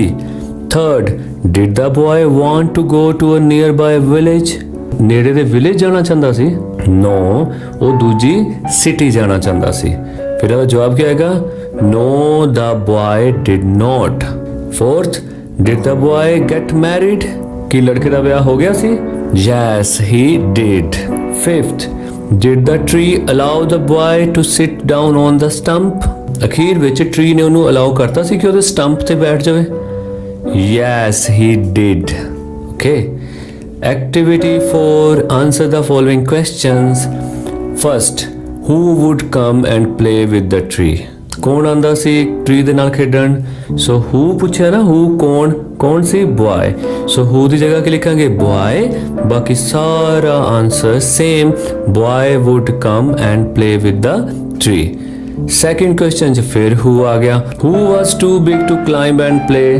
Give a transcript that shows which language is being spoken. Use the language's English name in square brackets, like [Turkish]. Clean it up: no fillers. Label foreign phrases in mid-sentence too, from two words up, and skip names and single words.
[English] Third, did the boy want to go to a nearby village? [Punjabi] ਨੇੜੇ ਦੇ ਵਿਲੇਜ ਜਾਣਾ ਚਾਹੁੰਦਾ ਸੀ? ਨੋ, ਉਹ ਦੂਜੀ ਸਿਟੀ ਜਾਣਾ ਚਾਹੁੰਦਾ ਸੀ। ਫਿਰ ਇਹਦਾ ਜਵਾਬ ਕੀ ਆਏਗਾ? [English] No the boy did not. ਫੋਰਥ, did the boy get married? [Punjabi] ਕੀ ਲੜਕੇ ਦਾ ਵਿਆਹ ਹੋ ਗਿਆ ਸੀ? [English] yes he did। fifth, did the tree allow the boy to sit down on the stump? [Punjabi] ਅਖੀਰ ਵਿੱਚ ਟਰੀ ਨੇ ਉਹਨੂੰ ਅਲਾਉ ਕਰਤਾ ਸੀ ਕਿ ਉਹਦੇ ਸਟੰਪ ਤੇ ਬੈਠ ਜਾਵੇ? [English] yes he did। okay, activity 4, answer the following questions। first, who would come and play with the tree? [Punjabi] ਕੌਣ ਆਂਦਾ ਸੀ ਟਰੀ ਦੇ ਨਾਲ ਖੇਡਣ? [English] so who [Punjabi] ਪੁੱਛਿਆ ਨਾ, ਹੂ ਕੌਣ? ਕੌਣ ਸੀ? ਬॉय। [English] so who [Punjabi] ਦੀ ਜਗ੍ਹਾ ਕੀ ਲਿਖਾਂਗੇ? ਬॉय। ਬਾਕੀ ਸਾਰਾ ਆਨਸਰ ਸੇਮ, [English] boy would come and play with the tree. second question [Punjabi] 'ਚ ਫਿਰ ਹੂ ਆ ਗਿਆ। [English] who was too big to climb and play?